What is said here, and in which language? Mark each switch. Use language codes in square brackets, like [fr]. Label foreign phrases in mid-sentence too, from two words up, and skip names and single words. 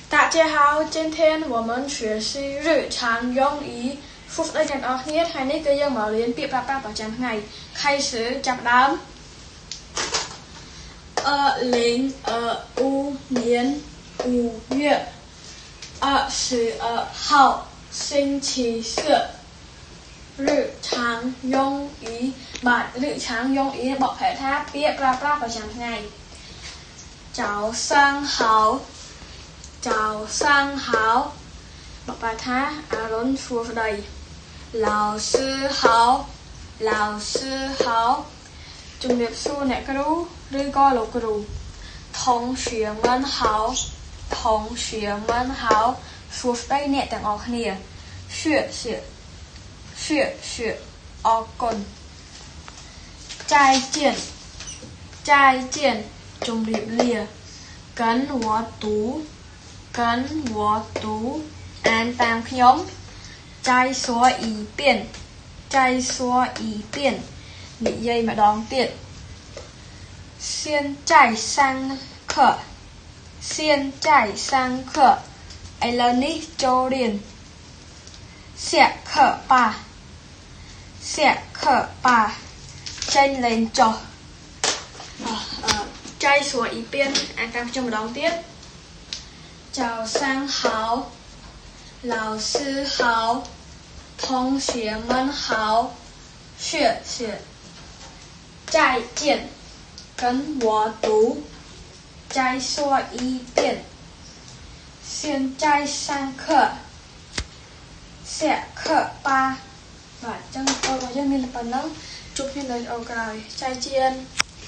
[zh] 家好，今天我们学习日常用语。 [km] 复习 กันออกเนี่ย ថ្ងៃនេះគឺយើងមករៀនពាក្យប្រើប្រាស់ប្រចាំថ្ងៃ开始ចាប់ដើម [zh] 2025年5月22号星期四日常用语 [km] បាទ [zh] 日常用语 [km] បកប្រែថាពាក្យប្រើប្រាស់ប្រចាំថ្ងៃ [zh] 早上好早 [km] 上好បកប្រែថាអរុណសួស្តី [zh] 老师好老师好 [km] ជំរាបសួរអ្នកគ្រូឬក៏លោកគ្រូ [zh] 同学们好同学们好 [km] សួស្តីអ្នកទាំងអស់គ្នា [zh] 谢谢谢谢 អរគុណ再见再见ជំរាបលា跟我读跟我读 [km] អានតាមខ្ញុំ [zh] 再说一遍再说一遍 [km] និយាយម្ដងទៀត [zh] 现在上课现在上课 [km] ឥឡូវនេះចូលរៀន [zh] 下课吧下课吧 [km] ចេញលេងចុះ [zh] 再说一遍 [km] អានតាមខ្ញុំម្ដងទៀត [zh] 早上好老师好同学们好谢谢再见跟我读再说一遍现在上课下课吧 [km] បាទចឹងបងប្អូនយើងមានប៉ុណ្ណឹងជួបគ្នានៅអូក្រោយ [zh] 再见